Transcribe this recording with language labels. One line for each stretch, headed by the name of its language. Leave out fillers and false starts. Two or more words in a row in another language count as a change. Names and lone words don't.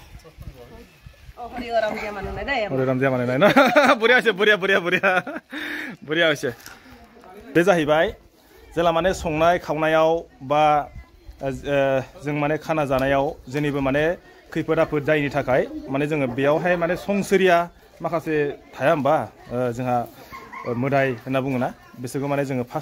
Assamese: হৰিৰাম দিয়া মানে নাই না বঢ়িয়া হৈছে বঢ়িয়া হৈছে
Bodo: बे जाहैबाय जेला माने संनाय खावनायाव बा जों माने खाना जानायाव जेनिबो माने खैफोद आफोद जायैनि थाखाय माने जोङो बेयावहाय माने संसोरिया माखासे थाया होमबा जोंहा मोदाय होनना बुङोना बिसोरखौ माने जोङो फार्स्ट